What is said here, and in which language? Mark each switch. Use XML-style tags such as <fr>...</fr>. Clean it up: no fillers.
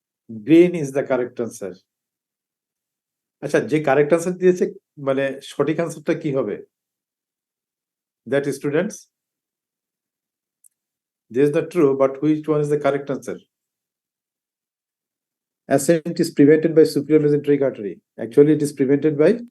<en>Green is the correct answer.</en> <bn>আচ্ছা, যে correct answer দিয়েছে মানে সঠিক আনসারটা কি হবে?</bn> <en>That is, students, this is not true, but which one is the correct answer? Ascent is prevented by superior mesenteric artery. Actually, it is prevented by</en>